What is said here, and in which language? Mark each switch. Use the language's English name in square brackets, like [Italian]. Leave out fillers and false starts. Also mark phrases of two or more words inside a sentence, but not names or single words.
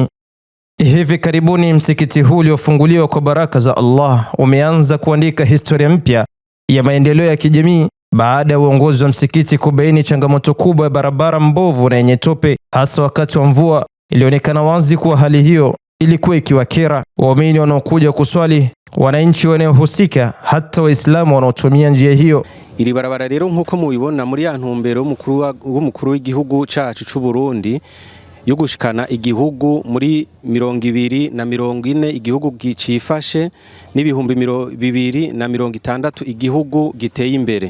[Swahili] Hivi karibuni msikiti huu uliofunguliwa kwa baraka za Allah umeanza kuandika historia mpya ya maendeleo ya kijamii baada ya uongozi wa msikiti kubaini changamoto kubwa ya barabara mbovu na yenye tope, hasa wakati wa mvua. Ilionekana wazi kuwa hali hiyo ilikuwa ikiwakera waumini wanaokuja kuswali, wananchi wanaohusika, hata Waislamu wanaotumia njia hiyo. [Rundi] Iri barabara rero nkuko mubibona muri ya ntumbero w'umukuru w'igihugu cacu c'u Burundi yo gushikana igihugu muri 2040 igihugu gicifashe n'ibihumbi 2060 igihugu giteye imbere.